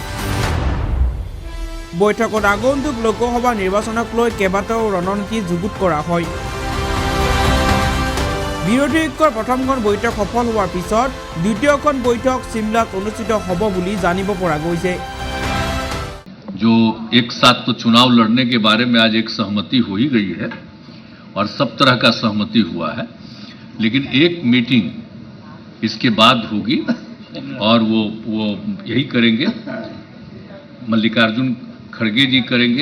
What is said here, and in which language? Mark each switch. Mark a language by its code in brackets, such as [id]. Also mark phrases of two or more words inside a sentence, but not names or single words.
[as] বৈঠকত আগন্তুক লোকসভা নিৰ্বাচনক লৈ কেইবাটাও ৰণনীতি যুগুত কৰা হয়। বিৰোধী ঐক্যৰ প্ৰথমখন বৈঠক সফল হোৱাৰ পিছত দ্বিতীয়খন বৈঠক চিমলাত অনুষ্ঠিত হ'ব বুলি জানিব পৰা গৈছে। [hi] जो एक साथ तो चुनाव लड़ने के बारे में आज एक सहमति हो ही गई है और सब तरह का सहमति हुआ है, लेकिन एक मीटिंग इसके बाद होगी और वो यही करेंगे, मल्लिकार्जुन खड़गे जी करेंगे।